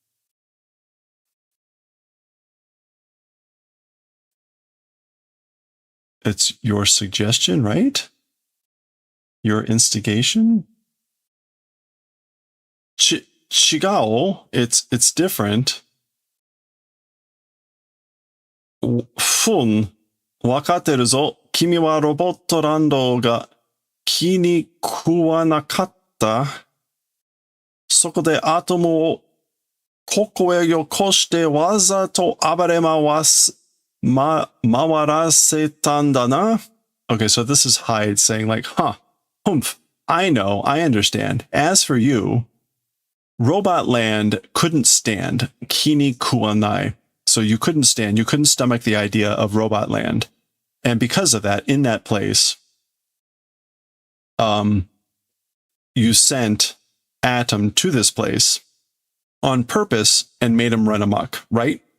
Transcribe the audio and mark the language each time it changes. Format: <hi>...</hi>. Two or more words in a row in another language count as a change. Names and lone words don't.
<en>It's your suggestion, right? Your instigation? Chigao, it's different. Fun,</en> <ja>わかってるぞ、君はロボットランドが気に食わなかった. そこでアトムをここへよこしてわざと暴れまわす回らせたんだな.</ja> <en>Okay, so this is Hyde saying like, huh, humph, I know, I understand. As for you, Robot Land couldn't stand Kini Kuanai. So you couldn't stand, you couldn't stomach the idea of Robot Land. And because of that, in that place, you sent Atom to this place on purpose and made him run amok, right?</en>